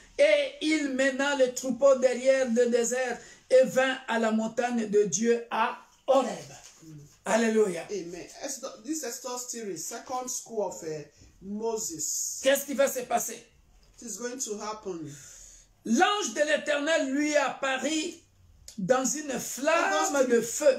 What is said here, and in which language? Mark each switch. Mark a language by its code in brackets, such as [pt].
[fr] Et il mena les troupeaux derrière le désert et vint à la montagne de Dieu à Horeb. Alléluia. Amen. [en] This Exodus series, second school of Moses. [fr] Qu'est-ce qui va se passer? [en] It is going to happen. [fr] L'ange de l'Éternel lui apparut dans une flamme de feu.